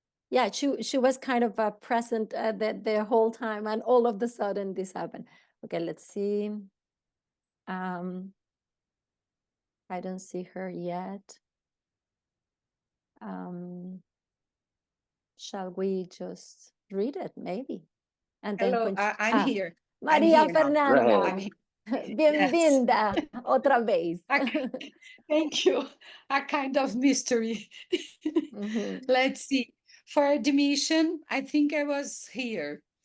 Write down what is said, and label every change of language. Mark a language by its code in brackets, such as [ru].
[en] Yeah, she was kind of present the whole time, and all of a sudden this happened. Okay, let's see. I don't see her yet. Shall we just read it, maybe? And then hello, I'm here. [es] Maria Fernanda, bienvenida otra vez. [en] Thank you. A kind of mystery. Let's see. For admission, I think I was here.